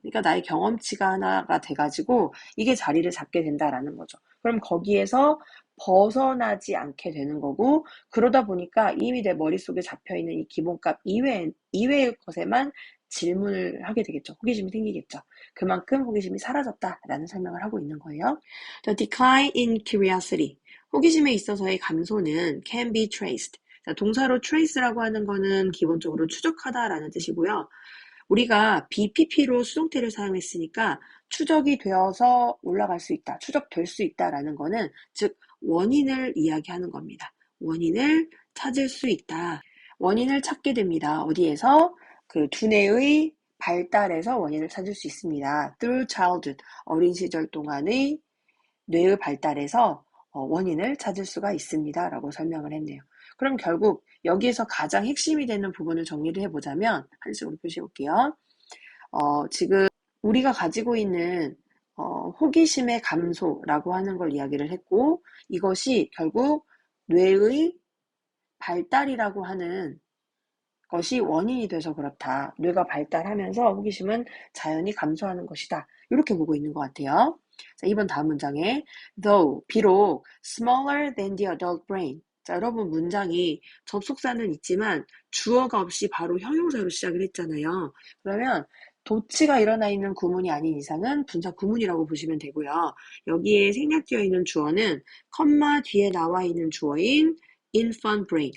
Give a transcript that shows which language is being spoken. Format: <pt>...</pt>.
<ko>그러니까 나의 경험치가 하나가 돼가지고 이게 자리를 잡게 된다라는 거죠. 그럼 거기에서 벗어나지 않게 되는 거고 그러다 보니까 이미 내 머릿속에 잡혀있는 이 기본값 이외의 것에만 질문을 하게 되겠죠. 호기심이 생기겠죠. 그만큼 호기심이 사라졌다라는 설명을 하고 있는 거예요.</ko> <en>The decline in curiosity.</en> <ko>호기심에 있어서의 감소는</ko> <en>can be traced.</en> <ko>자, 동사로 trace라고 하는 거는 기본적으로 추적하다라는 뜻이고요. 우리가 BPP로 수동태를 사용했으니까 추적이 되어서 올라갈 수 있다, 추적될 수 있다라는 거는 즉 원인을 이야기하는 겁니다. 원인을 찾을 수 있다. 원인을 찾게 됩니다. 어디에서? 그 두뇌의 발달에서 원인을 찾을 수 있습니다.</ko> <en>Through childhood,</en> <ko>어린 시절 동안의 뇌의 발달에서 원인을 찾을 수가 있습니다. 라고 설명을 했네요. 그럼 결국 여기에서 가장 핵심이 되는 부분을 정리를 해보자면 한식으로 표시해 볼게요. 지금 우리가 가지고 있는 호기심의 감소라고 하는 걸 이야기를 했고 이것이 결국 뇌의 발달이라고 하는 것이 원인이 돼서 그렇다. 뇌가 발달하면서 호기심은 자연히 감소하는 것이다. 이렇게 보고 있는 것 같아요. 자, 이번 다음 문장에</ko> <en>though,</en> <ko>비록</ko> <en>smaller than the adult brain.</en> <ko>자, 여러분 문장이 접속사는 있지만 주어가 없이 바로 형용사로 시작을 했잖아요. 그러면 도치가 일어나 있는 구문이 아닌 이상은 분사 구문이라고 보시면 되고요. 여기에 생략되어 있는 주어는 컴마 뒤에 나와 있는 주어인 infant brain.</ko>